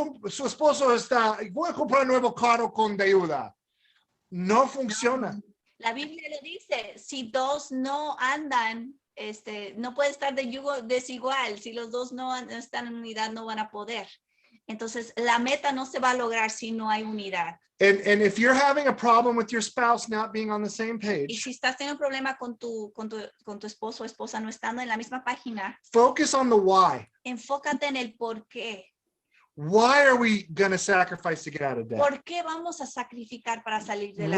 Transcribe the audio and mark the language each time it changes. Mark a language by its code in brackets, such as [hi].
[es] su esposo está, voy a comprar un nuevo carro con deuda. No funciona. La Biblia lo dice, si dos no andan, no puede estar de yugo desigual. Si los dos no están en unidad, no van a poder. Entonces, la meta no se va a lograr si no hay unidad. [en] And if you're having a problem with your spouse not being on the same [es] Y [en] page, [es] si estás teniendo un problema con tu esposo o esposa no estando en la misma página, [en] focus on the why. [es] enfócate en el por qué. [en] Why are we going to sacrifice to get out of debt? [es] ¿Por qué vamos a sacrificar para salir de la